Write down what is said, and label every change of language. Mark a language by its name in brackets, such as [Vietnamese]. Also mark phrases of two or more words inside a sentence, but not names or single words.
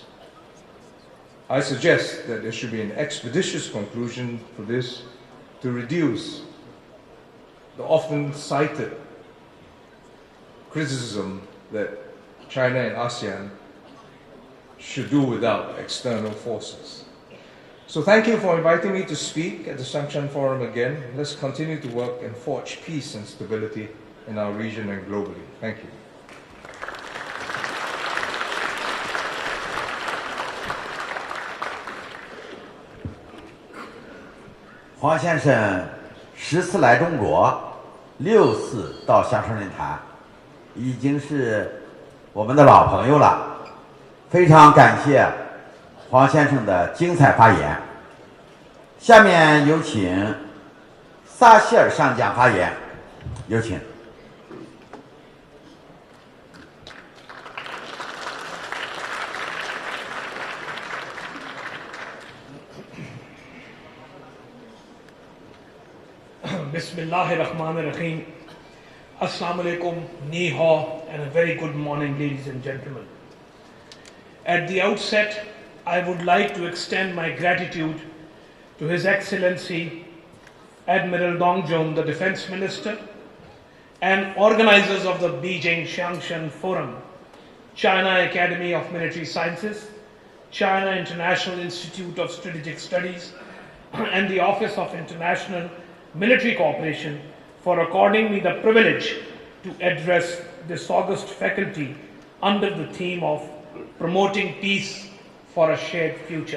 [English] I suggest that there should be an expeditious conclusion for this to reduce the often cited criticism that China and ASEAN should do without external forces. So thank you for inviting me to speak at the CHANG Forum again. Let's continue to work and forge peace and stability in our region and globally. Thank you. [Chinese] 黄先生10次来中国，6次到香山论坛，已经是我们的老朋友了。非常感谢黄先生的精彩发言。下面有请撒希尔上将发言，有请。 [Arabic] بسم الله الرحمن الرحيم. السلام عليكم, [Chinese] 你好, [English] and a very good morning, ladies and gentlemen. At the outset, I would like to extend my gratitude to His Excellency Admiral Dong Jun, the Defense Minister, and organizers of the Beijing Xiangshan Forum, China Academy of Military Sciences, China International Institute of Strategic Studies, and the Office of International Military Cooperation for according me the privilege to address this august faculty under the theme of promoting peace for a shared future.